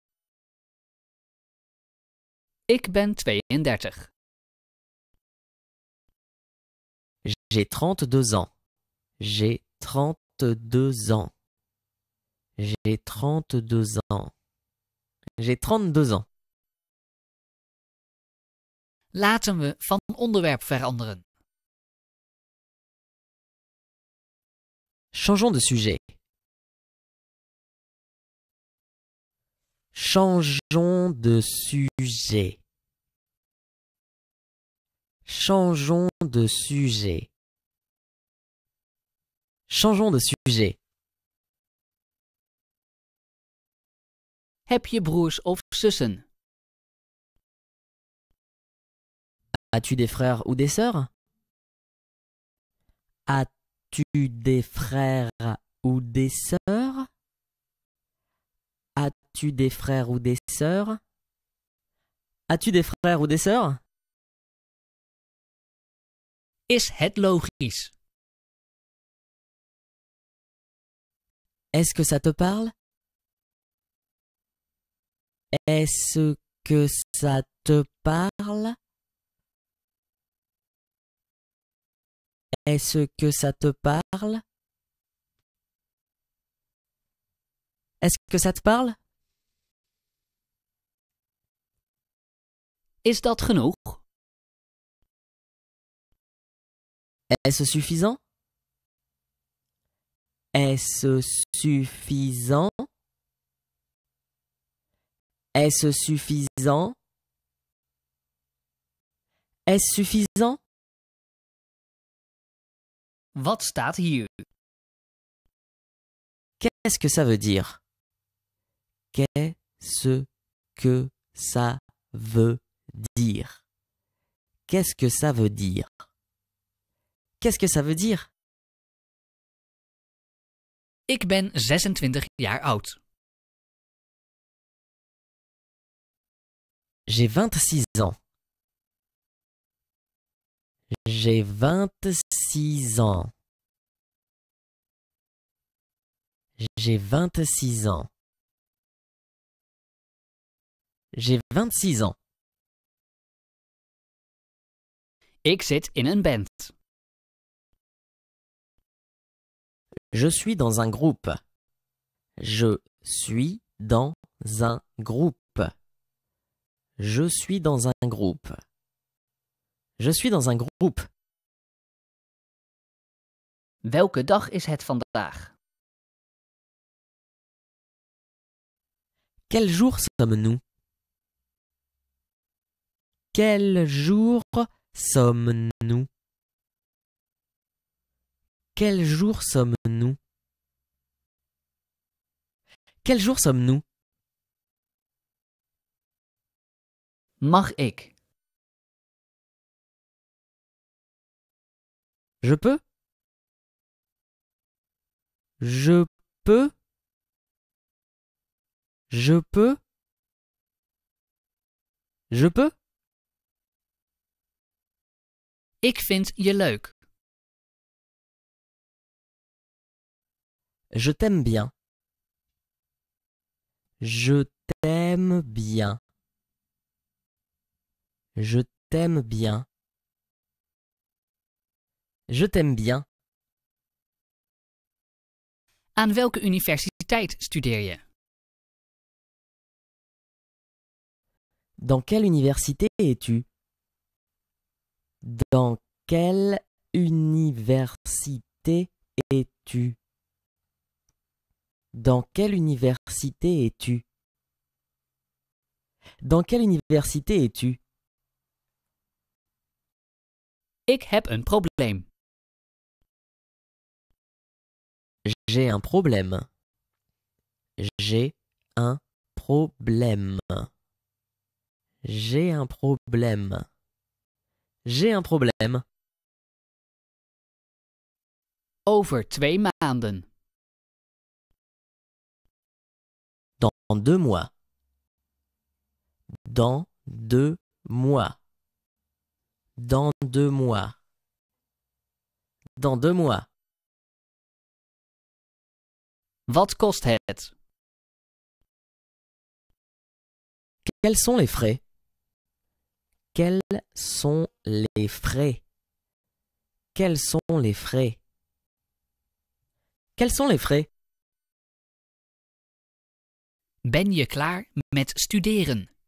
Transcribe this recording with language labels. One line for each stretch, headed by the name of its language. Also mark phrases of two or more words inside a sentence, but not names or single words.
Dutch: Ik ben 32.
French: J'ai 32 ans. J'ai 32 ans. J'ai 32 ans. J'ai 32 ans.
Dutch: Laten we van onderwerp veranderen.
French: Changeons de sujet. Changeons de sujet. Changeons de sujet. Changeons de sujet.
Dutch: Heb je broers of zussen?
French: As-tu des frères ou des sœurs? As-tu des frères ou des sœurs? As-tu des frères ou des sœurs? As-tu des frères ou des sœurs?
Dutch: Is het logisch?
French: Est-ce que ça te parle? Est-ce que ça te parle? Est-ce que ça te parle? Est-ce que ça te parle?
Dutch: Is dat genoeg?
French: Est-ce suffisant? Est-ce suffisant? Est-ce suffisant? Est-ce suffisant?
Dutch: Wat staat hier?
French: Qu'est-ce que ça veut dire? Qu'est-ce que ça veut dire? Qu'est-ce que ça veut dire? Qu'est-ce que ça veut dire?
Dutch: Ik ben 26 jaar oud.
French: J'ai 26 ans. J'ai 26 ans. J'ai 26 ans. J'ai 26 ans.
Dutch: Ik zit in een band.
French: Je suis dans un groupe. Je suis dans un groupe. Je suis dans un groupe. Je suis dans un groupe.
Dutch: Welke dag is het vandaag?
French: Quel jour sommes-nous? Quel jour sommes-nous? Quel jour sommes-nous? Quel jour sommes-nous?
Dutch: Mag ik?
French: Je peux? Je peux? Je peux? Je peux?
Dutch: Ik vind je leuk.
French: Je t'aime bien. Je t'aime bien. Je t'aime bien. Je t'aime bien.
Dutch: Aan welke universiteit studeer je?
French: Dans quelle université es-tu? Dans quelle université es-tu? Dans quelle université es-tu? Dans quelle université es-tu?
Dutch: Ik heb een probleem.
French: J'ai un problème. J'ai un problème. J'ai un problème. J'ai un problème.
Dutch: Over 2 maanden.
French: Dans 2 mois. Dans 2 mois. Dans 2 mois. Dans 2 mois.
Dutch: Wat kost het?
French: Quels sont les frais? Quels sont les frais? Quels sont les frais? Quels sont les frais?
Dutch: Ben je klaar met studeren?